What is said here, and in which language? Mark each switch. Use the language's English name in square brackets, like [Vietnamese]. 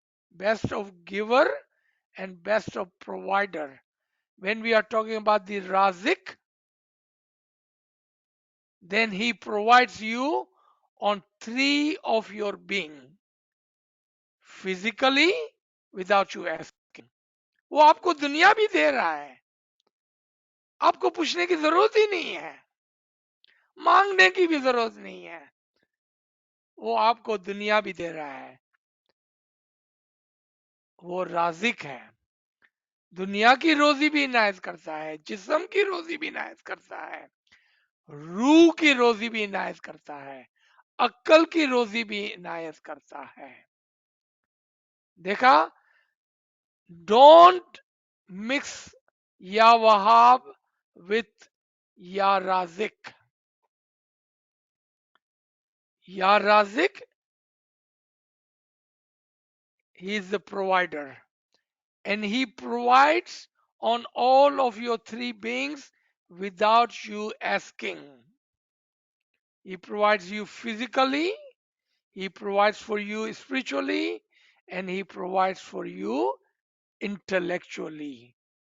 [English] Best of giver and best of provider. When we are talking about the Razik, then he provides you on three of your being. Physically, without you asking. [Hindi] वो आपको दुनिया भी दे रहा है, आपको पूछने की जरूरत ही नहीं है, मांगने की भी जरूरत नहीं है, वो आपको दुनिया भी दे रहा है। वो राजिक है, दुनिया की रोजी भी इनायत करता है, जिस्म की रोजी भी इनायत करता है, रूह की रोजी भी इनायत करता है, अक्ल की रोजी भी इनायत करता है। [English] देखा, don't mix या वहाब विथ या राजिक. या राजिक, he is the provider, and he provides on all of your three beings without you asking. He provides you physically, he provides for you spiritually, and he provides for you intellectually.